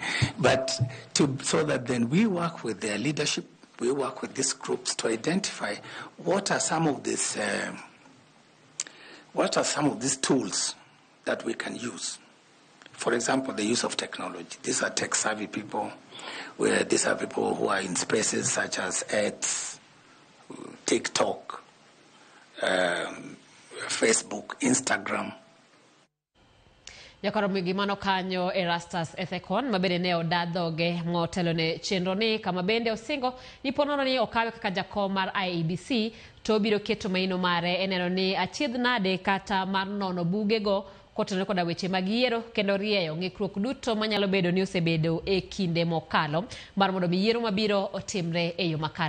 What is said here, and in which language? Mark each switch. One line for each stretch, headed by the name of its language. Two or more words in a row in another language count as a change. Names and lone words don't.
English: But so that then we work with their leadership, we work with these groups to identify what are some of these tools that we can use. For example, the use of technology. These are tech-savvy people. These are people who are in spaces such as X, TikTok, Facebook, Instagram.
Luo (Kenya and Tanzania): Jakom mano kanyo Erastus Ethekon mabende ne odadhoge motelo ne chenro ni kama bende osingo ni ponono ni okawe kaka jakom mar IEBC to biro keto maino mare eneno ni achiedh nade kata mar nono bugego kotenore koda weche mag yiero kendo rieyo ng'ikruok duto manyalo bedo ni osebedo e kinde mokalo mar mondo yiero mabiro otimre e yo makare.